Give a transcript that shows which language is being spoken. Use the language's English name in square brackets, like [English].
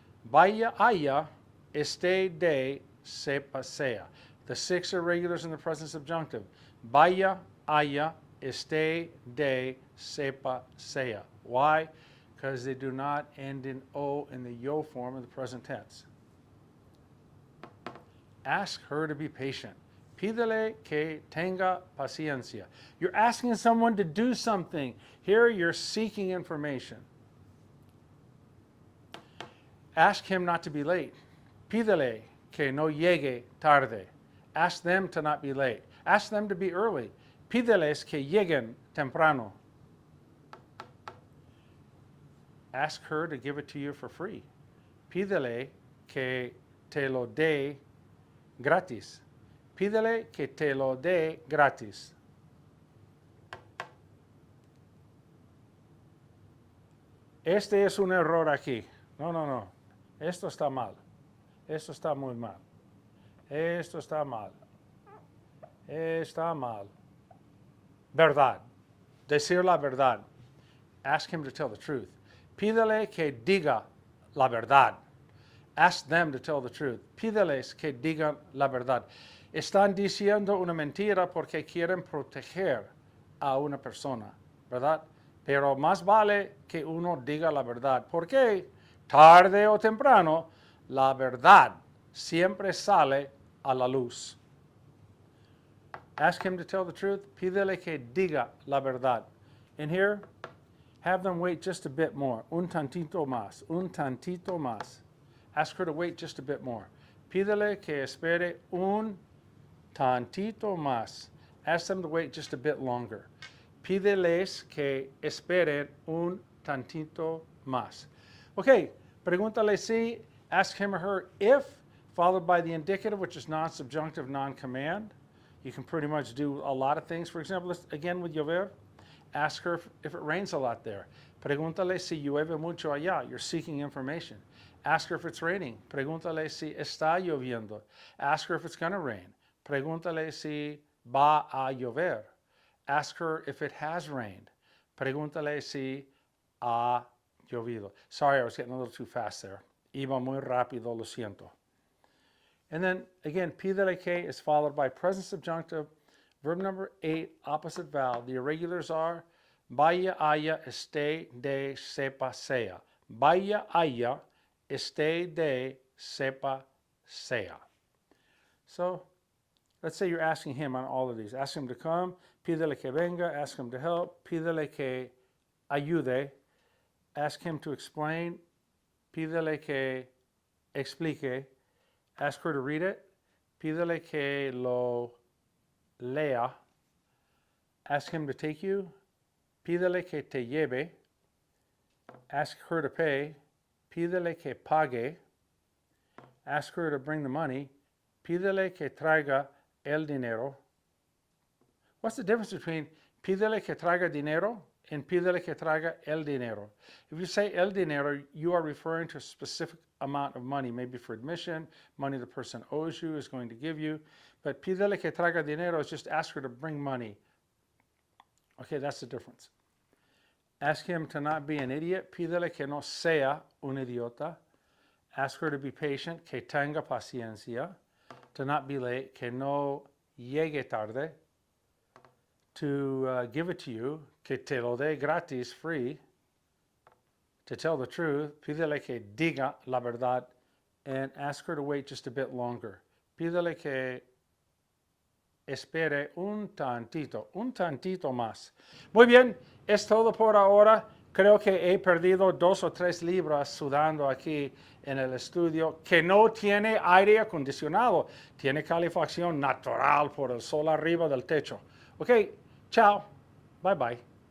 [Spanish] Vaya, haya, esté, de, sepa, sea. [English] The 6 irregulars in the present subjunctive. [Spanish] Vaya, haya, esté, de, sepa, sea. [English] Why? Because they do not end in o in the yo form of the present tense. Ask her to be patient. [Spanish] Pídele que tenga paciencia. [English] You're asking someone to do something. Here you're seeking information. Ask him not to be late. [Spanish] Pídele que no llegue tarde. [English] Ask them to not be late. Ask them to be early. [Spanish] Pídeles que lleguen temprano. [English] Ask her to give it to you for free. [Spanish] Pídele que te lo dé gratis. Pídele que te lo dé gratis. Este es un error aquí. No. Esto está mal. Esto está muy mal. Esto está mal. Está mal. Verdad. Decir la verdad. [English] Ask him to tell the truth. [Spanish] Pídele que diga la verdad. [English] Ask them to tell the truth. [Spanish] Pídeles que digan la verdad. Están diciendo una mentira porque quieren proteger a una persona, ¿verdad? Pero más vale que uno diga la verdad. ¿Por qué? Tarde o temprano, la verdad siempre sale a la luz. [English] Ask him to tell the truth. [Spanish] Pídele que diga la verdad. [English] In here, have them wait just a bit more. [Spanish] Un tantito más. Un tantito más. [English] Ask her to wait just a bit more. [Spanish] Pídele que espere un tantito más. [English] Ask them to wait just a bit longer. [Spanish] Pídeles que esperen un tantito más. [English] Okay, [Spanish] pregúntale si, [English] ask him or her if, followed by the indicative, which is non-subjunctive, non-command. You can pretty much do a lot of things. For example, again with llover, ask her if it rains a lot there. [Spanish] Pregúntale si llueve mucho allá. [English] You're seeking information. Ask her if it's raining. [Spanish] Pregúntale si está lloviendo. [English] Ask her if it's going to rain. [Spanish] Pregúntale si va a llover. [English] Ask her if it has rained. [Spanish] Pregúntale si ha llovido. [English] Sorry, I was getting a little too fast there. [Spanish] Iba muy rápido, lo siento. [English] And then, again, pídele que is followed by present subjunctive, verb number 8, opposite vowel. The irregulars are [Spanish] vaya, haya, esté, de, sepa, sea. Vaya, haya, esté, de, sepa, sea. [English] So, let's say you're asking him on all of these. Ask him to come, [Spanish] pídele que venga, [English] ask him to help, [Spanish] pídele que ayude, [English] ask him to explain, [Spanish] pídele que explique, [English] ask her to read it, [Spanish] pídele que lo lea. [English] Ask him to take you. [Spanish] Pídele que te lleve. [English] Ask her to pay. [Spanish] Pídele que pague. [English] Ask her to bring the money. [Spanish] Pídele que traiga el dinero. [English] What's the difference between [Spanish] pídele que traiga dinero [English] and [Spanish] pídele que traiga el dinero? [English] If you say el dinero, you are referring to a specific amount of money, maybe for admission, money the person owes you, is going to give you. But [Spanish] pídele que traiga dinero [English] is just ask her to bring money. Okay, that's the difference. Ask him to not be an idiot. [Spanish] Pídele que no sea un idiota. [English] Ask her to be patient, [Spanish] que tenga paciencia. [English] To not be late, [Spanish] que no llegue tarde. [English] To give it to you, [Spanish] que te lo dé gratis, [English] free. To tell the truth, [Spanish] pídele que diga la verdad. [English] And ask her to wait just a bit longer. [Spanish] Pídele que espere un tantito más. Muy bien, es todo por ahora. Creo que he perdido 2 o 3 libras sudando aquí en el estudio, que no tiene aire acondicionado, tiene calefacción natural por el sol arriba del techo. Ok, chao, bye bye.